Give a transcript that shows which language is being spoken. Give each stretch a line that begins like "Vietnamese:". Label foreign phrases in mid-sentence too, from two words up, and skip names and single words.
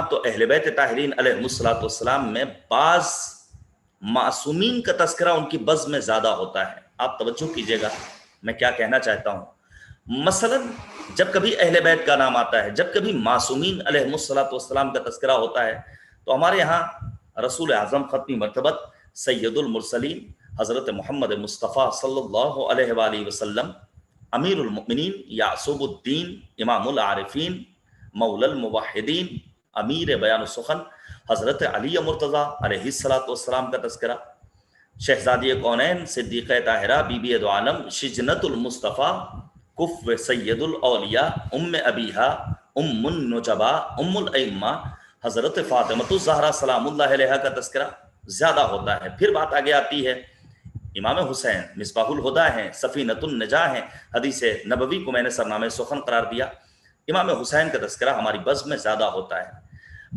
Urdu: تو اہل بیت طاہرین
Arabic: علیہ السلام
Urdu: میں بعض معصومین کا تذکرہ ان کی بزم میں زیادہ ہوتا ہے۔ آپ توجہ کیجئے گا میں کیا کہنا چاہتا ہوں۔ مثلا جب کبھی اہل بیت کا نام آتا ہے، جب کبھی معصومین
Arabic: علیہ السلام
Urdu: کا تذکرہ ہوتا ہے، تو ہمارے ہاں رسول اعظم ختمی مرتبت سید المرسلین حضرت محمد مصطفیٰ
Arabic: صلی اللہ علیہ وسلم
Urdu: امیر المومنین یعسوب الدین امام العارفین مولی الموحدین امیر بیان سخن حضرت علی مرتضیٰ
Arabic: علیہ الصلوٰۃ والسلام
Urdu: کا تذکرہ، شہزادی کونین صدیقہ طاہرہ بی بی دو عالم شجنۃ المصطفیٰ کفو سید الاولیاء ام ابیہا ام النجباء ام الائمہ حضرت فاطمۃ الزہرا
Arabic: سلام اللہ علیہا
Urdu: کا تذکرہ زیادہ ہوتا ہے. پھر بات آگے آتی ہے، امام حسین مصباح الہدیٰ ہیں، سفینۃ النجاۃ ہیں، حدیث نبوی کو میں نے سرنامۂ سخن قرار دیا. امام حسین کا تذکرہ ہماری بزم میں زیادہ ہوتا ہے.